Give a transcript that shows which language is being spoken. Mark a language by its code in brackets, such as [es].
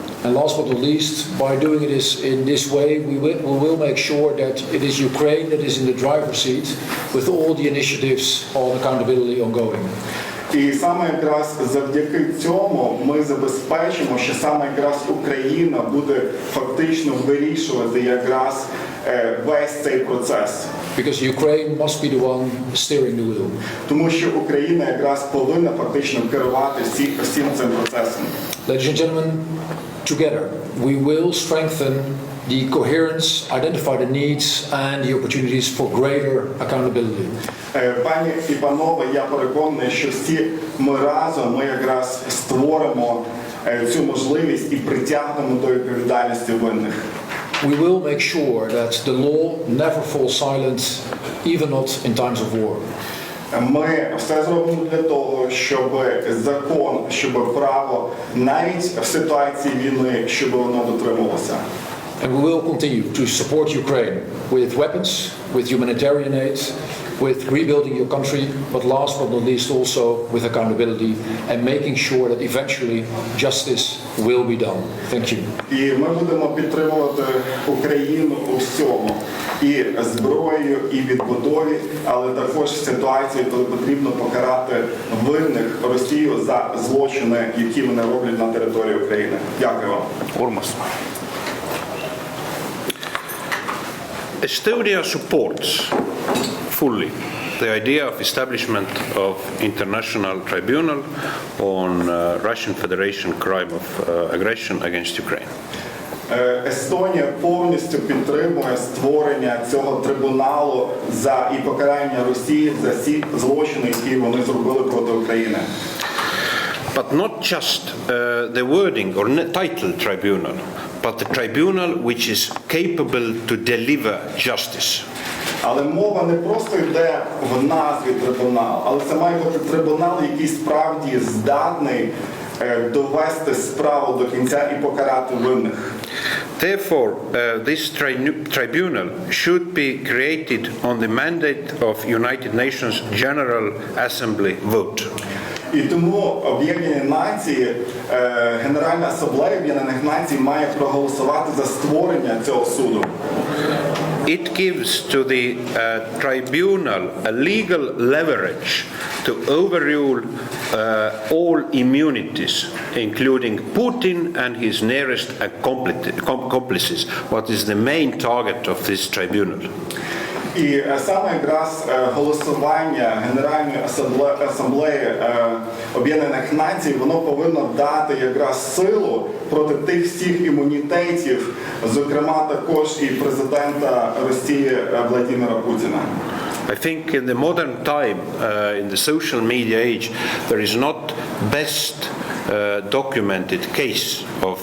[en] And last but not least, by doing it in this way, we will make sure that it is Ukraine that is in the driver's seat with all the initiatives on accountability ongoing. [uk] І саме якраз завдяки цьому ми забезпечимо, що саме якраз Україна буде фактично вирішувати якраз весь цей процес. [en] Because Ukraine must be the one steering the wheel. [uk] Тому що Україна якраз повинна фактично керувати всім цим процесом. [en] Ladies and gentlemen, together we will strengthen the coherence, identify the needs and the opportunities for greater accountability. [uk] Пані і панове, я переконаний, що всі ми разом якраз створимо цю можливість і притягнемо до відповідальності винних. [en] We will make sure that the law never falls silent, even not in times of war. [uk] Ми все зробимо для того, щоб закон, щоб право, навіть в ситуації війни, щоб воно дотримувалося. [en] And we will continue to support Ukraine with weapons, with humanitarian aid, with rebuilding your country, but last but not least also with accountability and making sure that eventually justice will be done. Thank you. [uk] І ми будемо підтримувати Україну у всьому. І зброєю, і відбудові, але також в ситуації, коли потрібно покарати винних Росію за злочини, які вони роблять на території України. Дякую вам. Урмас. [en] Estonia supports fully the idea of establishment of international tribunal on Russian Federation crime of aggression against Ukraine. [uk] Естонія повністю підтримує створення цього трибуналу і покарання Росії за всі злочини, які вони зробили проти України. [en] But not just the wording or title tribunal, but the tribunal which is capable to deliver justice. [uk] Але мова не просто йде в назві трибунал, але це має бути трибунал, який справді здатний довести справу до кінця і покарати винних. [en] Therefore, this tribunal should be created on the mandate of United Nations General Assembly vote. [uk] І тому Об'єднані Нації, Генеральна Асамблея Об'єднаних Націй має проголосувати за створення цього суду. [en] It gives to the tribunal a legal leverage to overrule all immunities, including Putin and his nearest accomplices, what is the main target of this tribunal. [uk] І саме якраз голосування Генеральної Асамблеї Об'єднаних Націй, воно повинно дати якраз силу проти тих всіх імунітетів, зокрема також і президента Росії Владимира Путіна. [en] I think in the modern time, in the social media age, there is not best documented case of